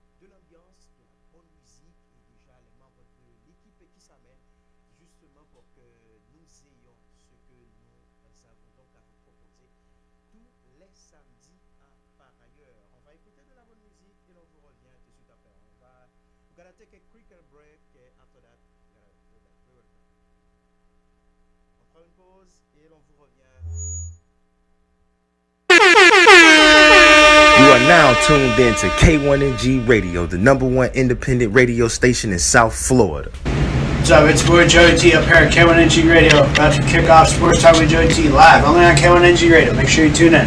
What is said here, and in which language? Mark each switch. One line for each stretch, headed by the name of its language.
French: De l'ambiance, de la bonne musique et déjà les membres de l'équipe qui s'amènent justement pour que nous ayons ce que nous avons donc à vous proposer tous les samedis par ailleurs. On va écouter de la bonne musique et l'on vous revient tout de suite après.
English: We're gonna take a quick break after that.
French: On prend une pause et l'on vous revient.
English: You are now tuned in to K1NG Radio, the #1 independent radio station in South Florida. What's up? It's boy Joey T up here at K1NG Radio, about to kick off Sports Talk with Joey T live only on K1NG Radio. Make sure you tune in.